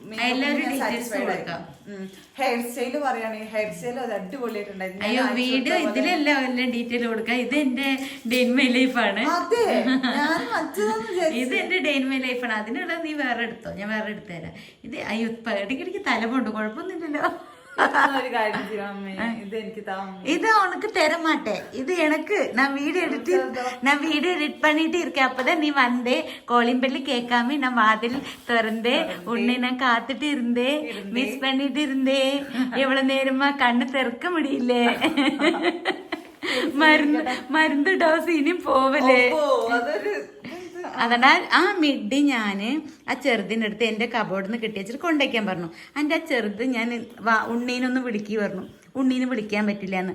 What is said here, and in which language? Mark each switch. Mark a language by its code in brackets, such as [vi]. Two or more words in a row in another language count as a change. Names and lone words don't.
[ml] ഹെയർ സ്റ്റൈല് പറയുകയാണെങ്കിൽ ഹെയർ സ്റ്റൈൽ അത് അടിപൊളിയായിട്ടുണ്ടായിരുന്നു. അയ്യോ വീഡിയോ ഇതിലെല്ലാം ഡീറ്റെയിൽ കൊടുക്കാം. ഇത് എന്റെ [en] day in my lifeആണ്. [ml] ഇത് എന്റെ [en] day in my lifeആണ്. [ml] അതിനുള്ള നീ വേറെ എടുത്തോ, ഞാൻ വേറെ എടുത്തു തരാം. ഇത് അയ്യോ ഇടയ്ക്കിടയ്ക്ക് തലമുണ്ട്, കുഴപ്പമൊന്നുമില്ലല്ലോ. [ta] இது உனக்கு தர மாட்டேன். இது எனக்கு நான் வீடியோ எடிட் பண்ணிட்டு இருக்கேன். அப்பதான் நீ வந்தே [en] calling bell [ta] கேட்காம நான் வாதில் திறந்தேன். உன்னை நான் காத்துட்டு இருந்தேன், மிஸ் பண்ணிட்டு இருந்தேன். எவ்வளவு நேரமா கண்ணு திறக்க முடியல. [ml] മരുന്ന് ഡോസ് ഇനി പോവല്ലേ. അതിനാൽ ആ മിഡി ഞാന് ആ ചെറുതിനടുത്ത് എന്റെ കബോർഡിൽ നിന്ന് കിട്ടി വെച്ചിട്ട് കൊണ്ടുവയ്ക്കാൻ പറഞ്ഞു. എൻ്റെ ആ ചെറുത് ഞാൻ ഉണ്ണീനൊന്ന് വിളിക്കി പറഞ്ഞു. ഉണ്ണീനെ വിളിക്കാൻ പറ്റില്ല എന്ന്.